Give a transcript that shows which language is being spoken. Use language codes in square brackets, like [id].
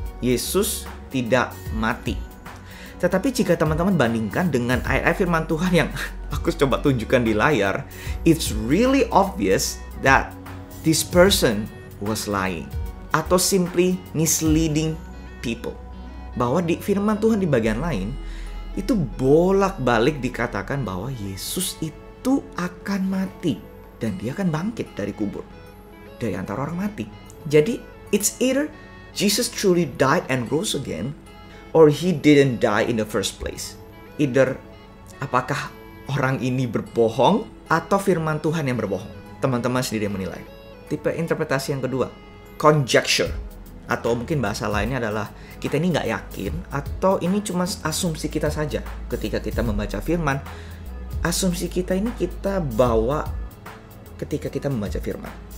[id] Yesus tidak mati. Tetapi jika teman-teman bandingkan dengan ayat-ayat firman Tuhan yang aku coba tunjukkan di layar, [en] it's really obvious that this person was lying atau simply misleading people. [id] Bahwa di firman Tuhan di bagian lain itu bolak-balik dikatakan bahwa Yesus itu akan mati dan dia akan bangkit dari kubur, dari antara orang mati. [en] Jadi it's either Jesus truly died and rose again, or he didn't die in the first place. [id] Either apakah orang ini berbohong atau firman Tuhan yang berbohong. Teman-teman sendiri yang menilai. Tipe interpretasi yang kedua, conjecture. Atau mungkin bahasa lainnya adalah kita ini nggak yakin atau ini cuma asumsi kita saja. Ketika kita membaca firman, asumsi kita ini kita bawa ketika kita membaca firman.